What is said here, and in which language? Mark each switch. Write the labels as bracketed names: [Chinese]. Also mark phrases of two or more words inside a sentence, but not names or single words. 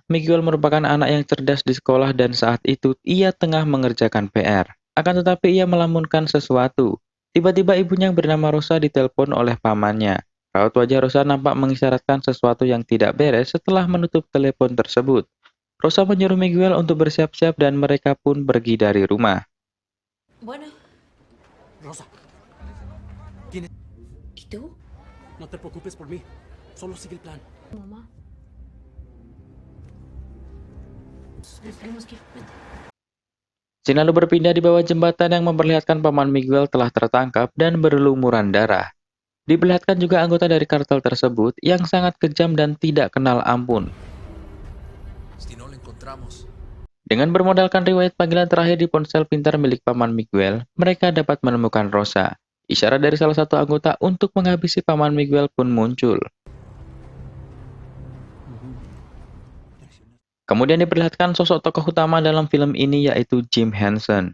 [Indonesian] Miguel merupakan anak yang cerdas di sekolah dan saat itu ia tengah mengerjakan PR. Akan tetapi ia melamunkan sesuatu. Tiba-tiba ibunya yang bernama Rosa ditelepon oleh pamannya. Raut wajah Rosa nampak mengisyaratkan sesuatu yang tidak beres setelah menutup telepon tersebut. Rosa menyuruh Miguel untuk bersiap-siap dan mereka pun pergi dari rumah. [Spanish] Bueno, Rosa, ¿y tú? no te preocupes por mí. Solo sigue el plan. Mamá. Nos tenemos que ir. Vente. [Indonesian] Scene lalu berpindah di bawah jembatan yang memperlihatkan paman Miguel telah tertangkap dan berlumuran darah. Diperlihatkan juga anggota dari kartel tersebut yang sangat kejam dan tidak kenal ampun. [Spanish] Si no lo encontramos, [Indonesian] Dengan bermodalkan riwayat panggilan terakhir di ponsel pintar milik paman Miguel, mereka dapat menemukan Rosa. Isyarat dari salah satu anggota untuk menghabisi paman Miguel pun muncul. Kemudian diperlihatkan sosok tokoh utama dalam film ini yaitu Jim Henson.